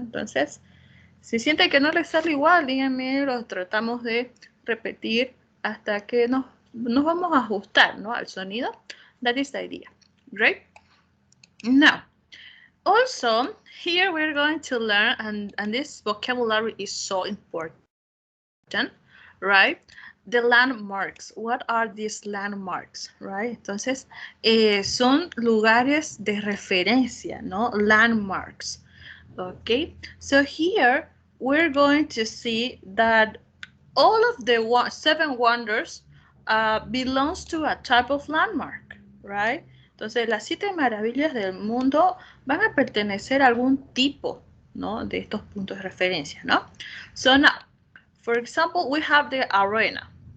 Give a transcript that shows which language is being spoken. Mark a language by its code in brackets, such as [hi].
[es] Entonces, si siente que no le sale igual, díganme, lo tratamos de repetir hasta que nos vamos a ajustar, ¿no? Al sonido. [en] That is the idea. Great. Now, also, here we're going to learn, and this vocabulary is so important, right? the landmarks. What are these landmarks, right? [es] Entonces, son lugares de referencia, ¿no? [en] Landmarks. Okay, so here we're going to see that all of the 7 wonders belongs to a type of landmark, right? [es] Entonces, las 7 maravillas del mundo van a pertenecer a algún tipo, ¿no? De estos puntos de referencia, ¿no? [en] So now, for example, we have the arena.